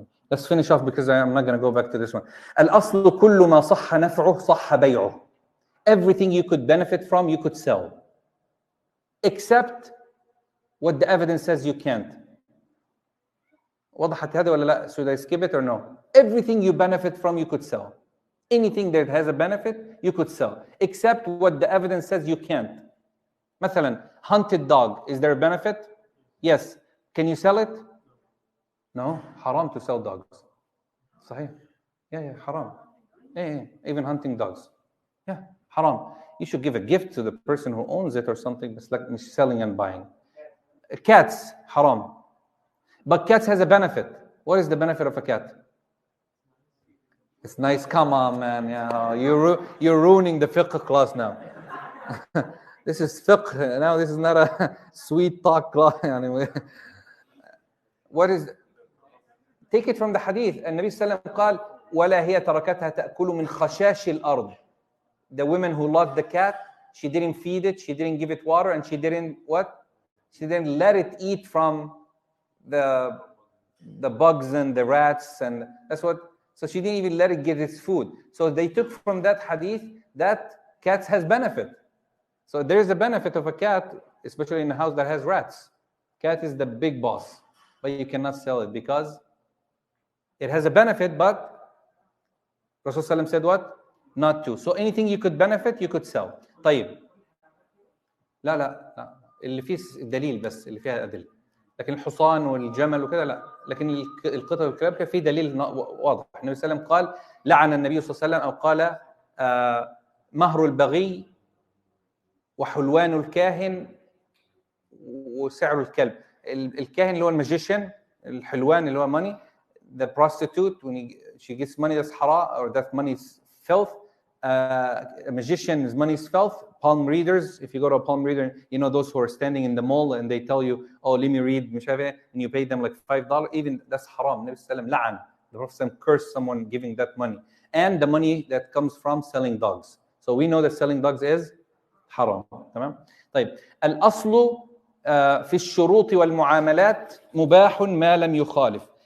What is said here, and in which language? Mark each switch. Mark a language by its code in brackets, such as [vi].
[en] Let's finish off because I'm not going to go back to this one. [ar] الأصل كل ما صح نفعه صح بيعه. [en] Everything you could benefit from, you could sell, except what the evidence says you can't. [ar] وضحت هذا ولا لا? [en] Should I skip it or no? Everything you benefit from, you could sell. Anything that has a benefit, you could sell, except what the evidence says you can't. مثلا, hunted dog, is there a benefit? Yes. Can you sell it? No. Haram to sell dogs. صحيح. Yeah, haram. Yeah, even hunting dogs. Yeah, haram. You should give a gift to the person who owns it or something. It's like selling and buying. Cats, haram. But cats has a benefit. What is the benefit of a cat? It's nice. Come on, man. Yeah, you're ruining the fiqh class now. This is fiqh. Now this is not a sweet talk class. Anyway. What is? Take it from the hadith. [ar] النبي صلى الله عليه وسلم قال ولا هي تركتها تأكل من خشاش الأرض. [en] The woman who loved the cat, she didn't feed it, she didn't give it water, and she didn't what? She didn't let it eat from the bugs and the rats, and that's what. So she didn't even let it get its food. So they took from that hadith that cats has benefit. So there is a benefit of a cat, especially in a house that has rats. Cat is the big boss, but you cannot sell it because it has a benefit. But Rasulullah said what? Not to. So anything you could benefit, you could sell. [ar] طيب. لا اللي فيه دليل بس اللي فيها أدلة. لكن الحصان والجمل وكذا لا. لكن القطط والكلاب كان فيه دليل واضح. النبي صلى الله عليه وسلم قال لعن النبي صلى الله عليه وسلم أو قال مهر البغي وحلوان الكاهن وسعر الكلب. الكاهن اللي هو الماجيشن، الحلوان اللي هو money. [en] The prostitute, when she gets money that's haram or that money is filth. A magician's money is filth. Palm readers, if you go to a palm reader, you know those who are standing in the mall and they tell you, oh, let me read, and you pay them like $5. Even that's haram. Nabi sallam la'an. The Prophet cursed someone giving that money. And the money that comes from selling dogs. So we know that selling dogs is haram. [ar] تمام؟ طيب. الأصل في الشروط والمعاملات مباح ما لم يخالف.